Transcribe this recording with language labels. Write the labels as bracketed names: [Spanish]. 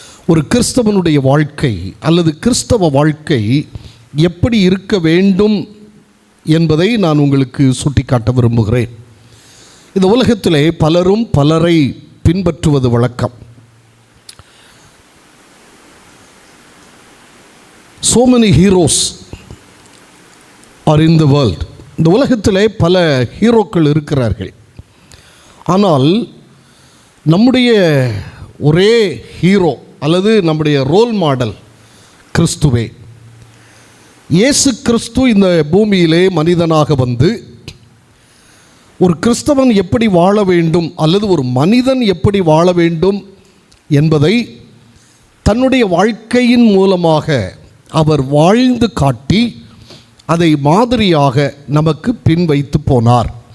[Tamil] ஒரு கிறிஸ்தவனுடைய வாழ்க்கை அல்லது கிறிஸ்தவ வாழ்க்கை எப்படி இருக்க வேண்டும் என்பதை நான் உங்களுக்கு சுட்டிக்காட்ட விரும்புகிறேன். இந்த உலகத்திலே பலரும் பலரை பின்பற்றுவது வழக்கம். [English] So many heroes are in the world. [Tamil] இந்த உலகத்திலே பல ஹீரோக்கள் இருக்கிறார்கள். ஆனால் நம்முடைய ஒரே ஹீரோ அல்லது நம்முடைய ரோல் மாடல் கிறிஸ்துவே. இயேசு கிறிஸ்து இந்த பூமியிலே மனிதனாக வந்து ஒரு கிறிஸ்தவன் எப்படி வாழ வேண்டும் அல்லது ஒரு மனிதன் எப்படி வாழ வேண்டும் என்பதை தன்னுடைய வாழ்க்கையின் மூலமாக அவர் வாழ்ந்து காட்டி அதை மாதிரியாக நமக்கு பின் வைத்து போனார்.